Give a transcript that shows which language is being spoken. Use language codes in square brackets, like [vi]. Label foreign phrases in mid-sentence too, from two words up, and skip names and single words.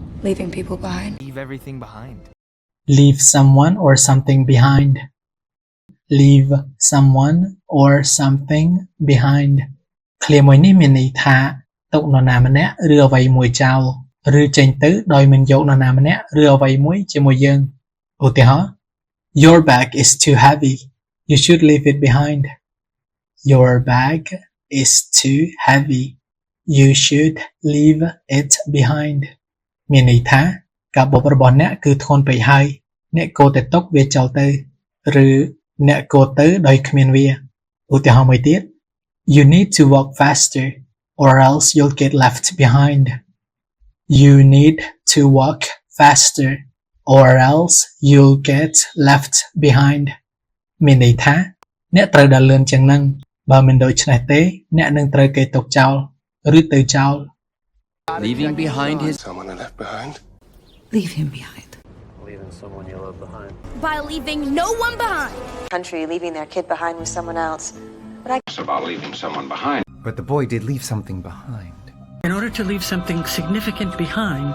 [en] Leaving people behind. Leave everything behind. Leave someone or something behind. Leave someone or something behind [km] ឃ្លាមួយនេះមានន័យថាទុកនរណាម្នាក់ឬអ្វីមួយចោលឬចេញទៅដោយមិនយកនរណាម្នាក់ឬអ្វីមួយជាមួយយើងឧទាហរណ៍ [en] Your bag is too heavy. You should leave it behind. Your bag is too heavy. You should leave it behind. [km] មានន័យថាការបបរបស់អ្នកគឺធ្ងន់ពេកហើយអ្នកគួរតែទុកវាចោលទៅឬអ្នកគួរទៅដោយគ្មានវាឧទាហរណ៍មួយទៀត [en] You need to walk faster or else you'll get left behind. You need to walk faster or else you'll get left behind. [km] មានន័យថាអ្នកត្រូវដើរលឿនជាងនឹងបើមិនដូច្នេះទេអ្នកនឹងត្រូវគេទុកចោលឬទៅចោល [en] Leaving behind his Someone I left behind. Leave him behind. Leaving someone you love behind. By leaving no one behind. Country leaving their kid behind with someone else. It's about leaving someone behind. But the boy did leave something behind. In order to leave something significant behind,